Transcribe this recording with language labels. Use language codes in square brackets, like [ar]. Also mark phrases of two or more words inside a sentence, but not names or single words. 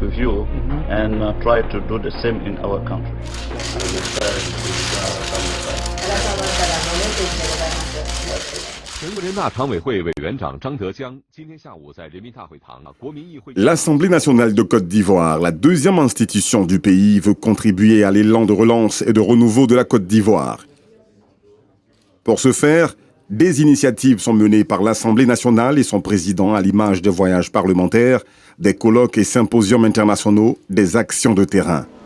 [en] And try to do the same in our country. [zh] 全国人大常委会委员长张德江今天下午在人民大会堂国民议会。 [fr] L'Assemblée nationale de Côte d'Ivoire, la deuxième institution du pays, veut contribuer à l'élan de relance et de renouveau de la Côte d'Ivoire. Pour ce faire, des initiatives sont menées par l'Assemblée nationale et son président à l'image de voyages parlementaires, des colloques et symposiums internationaux, des actions de terrain.